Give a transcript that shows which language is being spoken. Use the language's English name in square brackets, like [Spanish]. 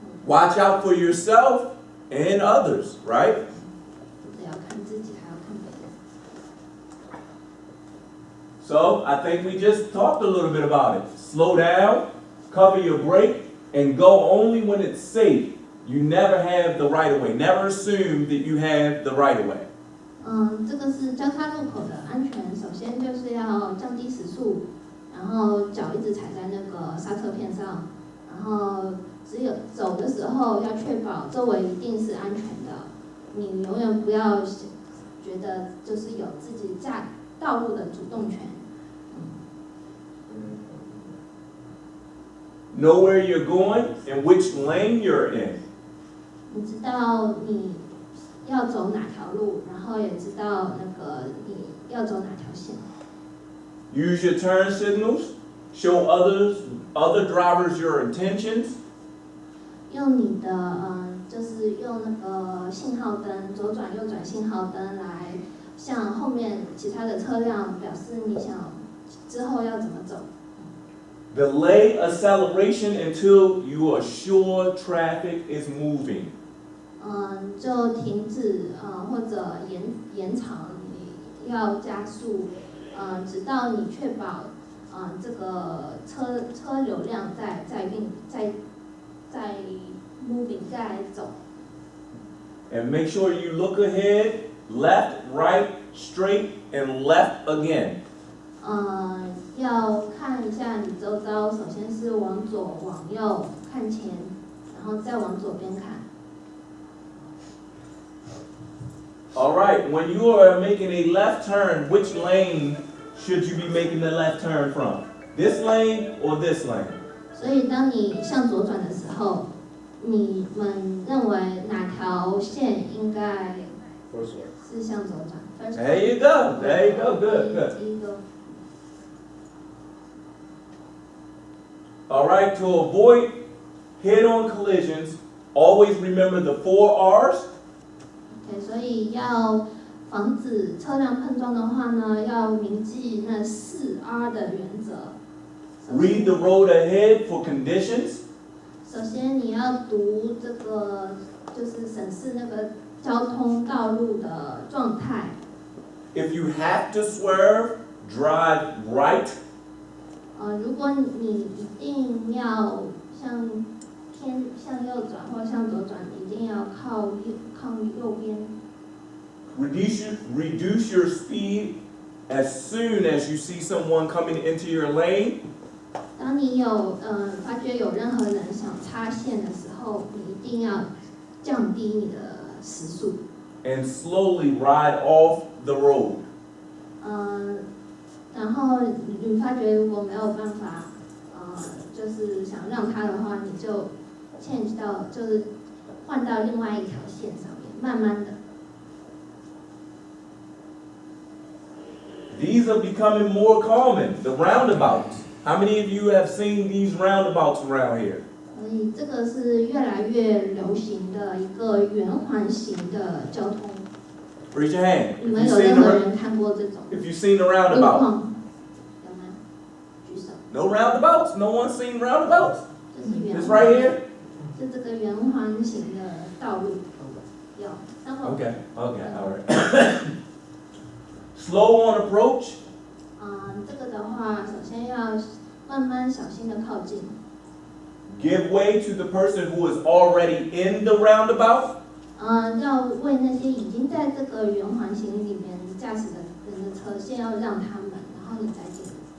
[English] Watch out for yourself and others, right? [Chinese] 不只要看自己，还要看别人。 [English] So I think we just talked a little bit about it. Slow down, cover your brake, and go only when it's safe. You never have the right of way. Never assume that you have the right of way. [Chinese] 这个是交叉路口的安全，首先就是要降低时速，然后脚一直踩在那个刹车片上，然后只有走的时候要确保周围一定是安全的，你永远不要觉得就是有自己驾道路的主动权。 [English] Know where you're going and which lane you're in. [Chinese] 你知道你要走哪条路，然后也知道那个你要走哪条线。 [English] Use your turn signals. Show other drivers your intentions. [Chinese] 用你的就是用那个信号灯，左转右转信号灯来向后面其他的车辆表示你想之后要怎么走。 [English] Delay acceleration until you are sure traffic is moving. [Chinese] 就停止或者延长，你要加速直到你确保这个车流量在 moving 在走。 [English] And make sure you look ahead, left, right, straight, and left again. [Chinese] 要看一下你周遭，首先是往左、往右看前，然后再往左边看。 [English] All right, when you are making a left turn, which lane should you be making the left turn from? This lane or this lane? [Chinese] 所以当你向左转的时候，你们认为哪条线应该 [English] First one. [Chinese] 是向左转 ？First [English] There you go. There you go. Good, good. [Chinese] 第一个。 [English] All right, to avoid head-on collisions, always remember the 4 R's. [Chinese] 对，所以要防止车辆碰撞的话呢，要铭记那4R 的原则。 [English] Read the road ahead for conditions. [Chinese] 首先你要读这个，就是审视那个交通道路的状态。 [English] If you have to swerve, drive right. [Chinese] 如果你一定要向右转或向左转，你一定要靠右边。 [English] Reduce your speed as soon as you see someone coming into your lane. [Chinese] 当你发觉有任何人想插线的时候，你一定要降低你的时速。 [English] And slowly ride off the road. [Chinese] 然后你发觉如果没有办法，就是想让他的话，你就 change 到就是换到另外一条线上面，慢慢的。 [English] These are becoming more common, the roundabouts. How many of you have seen these roundabouts around here? [Chinese] 所以这个是越来越流行的一个圆环形的交通。 [English] Raise your hand [Chinese] 你们有任何人看过这种 [English] if you've seen the [Chinese] 路 [English] roundabout. [Chinese] 况？有吗？举手。 [English] No roundabouts? No one's seen roundabouts? [Chinese] 这是圆 [English] It's [Chinese] 环 [English] right here? [Chinese] 是这个圆环形的道路。有，然后 [English] Okay, all right. Slow on approach. [Chinese] 这个的话，首先要慢慢小心的靠近。 [English] Give way to the person who is already in the roundabout. [Chinese] 要为那些已经在这个圆环形里面驾驶的人的车，先要让他们，然后你再进。